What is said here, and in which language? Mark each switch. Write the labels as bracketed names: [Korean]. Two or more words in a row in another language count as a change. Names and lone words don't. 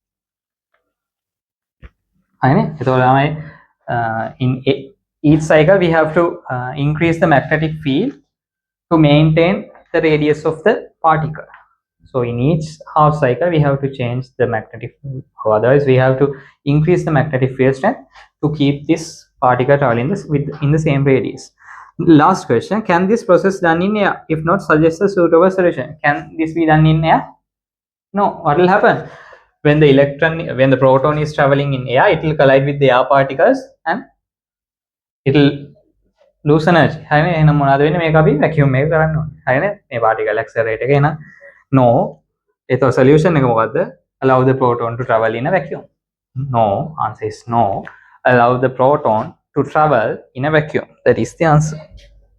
[Sinhala] හරිනේ? [English] එතකොට in each cycle we have to increase the magnetic field to maintain the radius of the particle. So in each half cycle we have to change the magnetic field. Otherwise we have to increase the magnetic field strength to keep this particle traveling in the same radius. Last question, can this process done in air? If not, suggest a suitable solution. Can this be done in air? No. What will happen? When the proton is traveling in air, it will collide with the air particles and it will lose energy. [Sinhala] හරිනේ? එහෙනම් මොනවද වෙන්නේ? මේක අපි vacuum එක කරන්න ඕනේ. හරිනේ? මේ [English] particle accelerator [Sinhala] එක එන no. ඒතකොට solution එක මොකද්ද? [English] Allow the proton to travel in a vacuum. No. Answer is no. Allow the proton to travel in a vacuum. That is the answer.